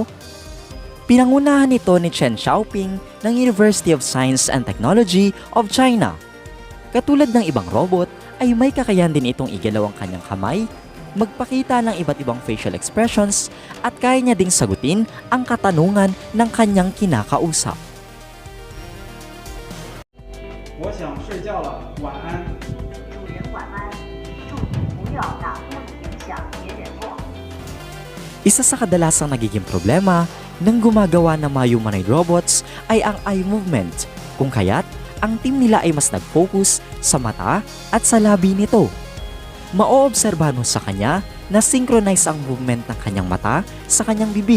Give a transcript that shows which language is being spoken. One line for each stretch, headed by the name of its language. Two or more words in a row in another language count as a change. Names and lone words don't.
Filipino: Pinangunahan ito ni Chen Xiaoping ng University of Science and Technology of China. Katulad ng ibang robot, ay may kakayahan din itong igalaw ang kanyang kamay, magpakita ng iba't ibang
English: facial expressions,
Filipino: at kaya niya ding sagutin ang katanungan ng kanyang kinakausap.
Chinese: 我想睡觉了，晚安。主人晚安，祝你不要打呼噜影响别人哦。
Filipino: Isa sa kadalasang nagiging problema ng gumagawa ng mga
English: humanoid robots
Filipino: ay ang
English: eye movement,
Filipino: kung kaya't ang team nila ay mas nag-focus sa mata at sa labi nito. Maoobserbahan mo sa kanya na synchronize ang movement ng kanyang mata sa kanyang bibig.